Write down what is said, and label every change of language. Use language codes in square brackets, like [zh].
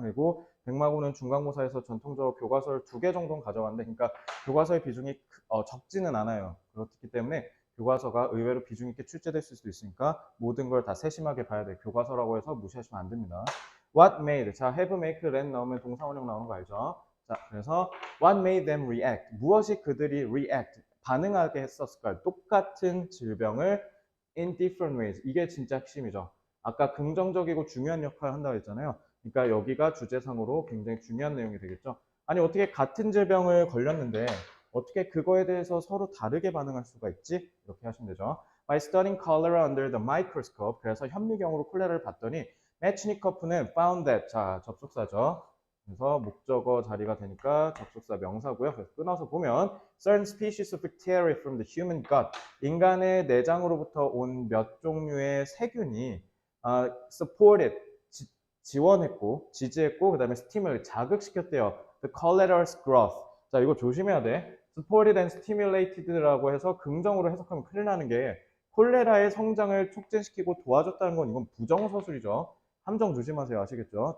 [ko] 그리고 백마고는 중간고사에서 전통적으로 교과서를 2개 정도는 가져갔는데, 그러니까 교과서의 비중이 적지는 않아요. 그렇기 때문에 교과서가 의외로 비중 있게 출제될 수도 있으니까 모든 걸 다 세심하게 봐야 돼요. 교과서라고 해서 무시하시면 안 됩니다. [en] What made? [ko] 자, have, make, len 나오면 동사원형 나오는 거 알죠? 자, 그래서 [en] what made them react? [ko] 무엇이 그들이 react? 반응하게 했었을까요? 똑같은 질병을 [en] in different ways. [ko] 이게 진짜 핵심이죠. 아까 긍정적이고 중요한 역할을 한다고 했잖아요. 그러니까 여기가 주제상으로 굉장히 중요한 내용이 되겠죠. 아니, 어떻게 같은 질병을 걸렸는데 어떻게 그거에 대해서 서로 다르게 반응할 수가 있지? 이렇게 하시면 되죠. [en] By studying cholera under the microscope. [ko] 그래서 현미경으로 콜레라를 봤더니 매치니커프는 [en] found that. [ko] 자, 접속사죠. 그래서 목적어 자리가 되니까 접속사 명사고요. 그래서 끊어서 보면 [en] certain species of bacteria from the human gut. [ko] 인간의 내장으로부터 온 몇 종류의 세균이 supported, 지원했고, 지지했고, 그 다음에 stimulate, 자극시켰대요. [en] The cholera's growth. [ko] 자, 이거 조심해야 돼. [en] supported and stimulated [ko] 라고 해서 긍정으로 해석하면 큰일 나는 게 콜레라의 성장을 촉진시키고 도와줬다는 건 이건 부정서술이죠. 함정 조심하세요. 아시겠죠?